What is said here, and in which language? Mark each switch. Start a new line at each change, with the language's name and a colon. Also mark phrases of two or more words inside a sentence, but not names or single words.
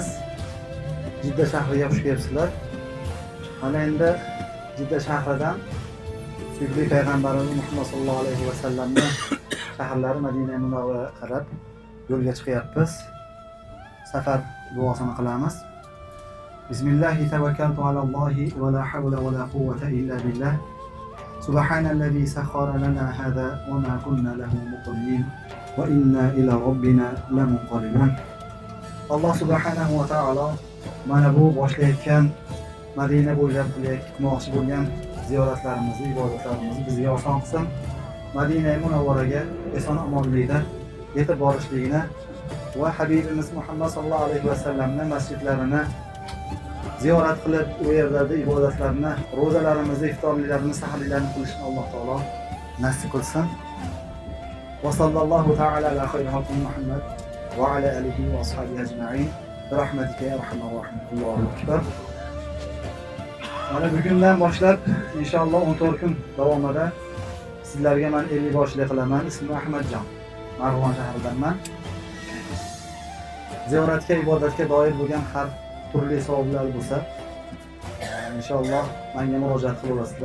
Uzbek: Jidda shahriga xush kelibsizlar. Mana endi Jidda shahridan Suyukli payg'ambarimiz Muhammad
Arabic: صلى الله عليه وسلم
Uzbek: shaharlari Madina Munavvaraga qarab yo'lga chiqyapmiz. Safar duosini qilamiz.
Arabic: بسم الله توكلت على الله ولا حول ولا قوة إلا بالله. سبحان الذي سخر لنا هذا وما كنا له مقرنين وإنا إلى ربنا لمنقلبون. الله سبحانه وتعالى
Uzbek: mana bu boshlayotgan Madina bo'ylab qilmoqchi bo'lgan ziyoratlarimizni, ibodatlarimizni bizga oson qilsin. Madina Munavvaraga eson-omonlikda yetib borishligini va Habibimiz Muhammad
Arabic: صلى الله عليه وسلم
Uzbek: masjidlarini ziyorat qilib, u yerlarda ibodatlarni, ro'zalarimizni, iftorlarimizni, saharlarni qilishni
Arabic: الله تعالى
Uzbek: nasib qilsin.
Arabic: وصلى الله تعالى على خير خلق محمد وعلى آله وأصحابه أجمعين. رحمتك يا أرحم الراحم. الله أكبر.
Uzbek: Mana bugundan boshlab inshaalloh 14 kun davomida sizlarga men 50 boshlik qilaman. Ismim Ahmadjon. Marg'ilon shahridanman. Ziyoratga, ibodatga doir bo'lgan har turli savollar bo'lsa, inshaalloh menga murojaat qilasizlar.